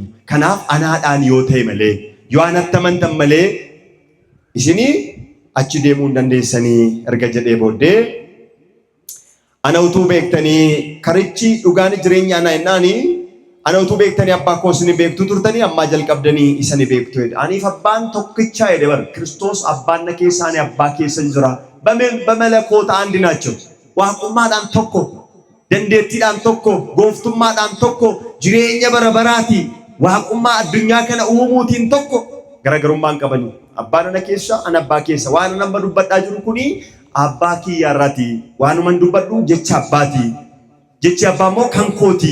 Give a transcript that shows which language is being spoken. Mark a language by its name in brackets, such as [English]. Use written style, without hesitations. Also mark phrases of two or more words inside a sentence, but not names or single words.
[Oromo] Kanaaf anaadhaan yoo ta'e malee, yoo anatti amantan malee isinii achi deemuu hin dandeessanii erga jedhee booddee ana utuu beektanii karichi dhugaan jireenya ana ennaanii ana utuu beektanii abbaa koo isin beektu turtanii ammaa jalqabdanii isani beektu jedhe. Aniif abbaan tokkicha jedhe bar Kiristoos abbaan na keessaa ani abbaa keessa jira. [Amharic] በመለኮት አንድ ናቸው። [Oromo] waaqummaadhaan tokko, dandeettiidhaan tokko, gooftummaadhaan tokko, jireenya bara baraati, waaqummaa addunyaa kana uumuutiin tokko garaagarummaa hin qabani. Abbaan ana keessa, ana abbaa keessa. Waan nama dubbadhaa jiru kuni abbaa kiyyaarraati. Waanuma dubbadhu jecha abbaati. Jechi abbaa immoo kan kooti.